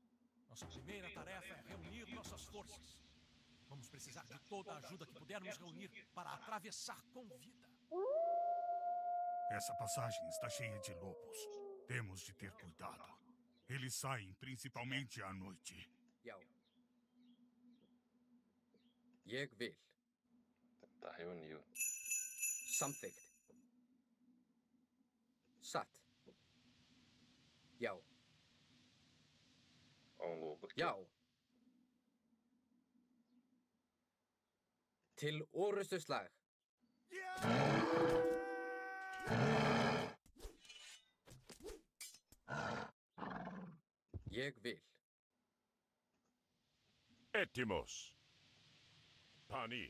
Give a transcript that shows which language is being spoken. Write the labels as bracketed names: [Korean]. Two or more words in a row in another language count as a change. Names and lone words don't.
[Portuguese] Nossa primeira tarefa é reunir nossas forças. Vamos precisar de toda a ajuda que pudermos reunir para atravessar com vida. Essa passagem está cheia de lobos. Temos de ter cuidado. Eles saem principalmente à noite. [Icelandic] Já. Ég vil. [Portuguese] Tá reunido. [Icelandic] Samþykkt. Satt. Já. [Portuguese] Ó um lobo aqui. [Icelandic] Já. Til orustuslag. Ég vil. Etimos. Pani.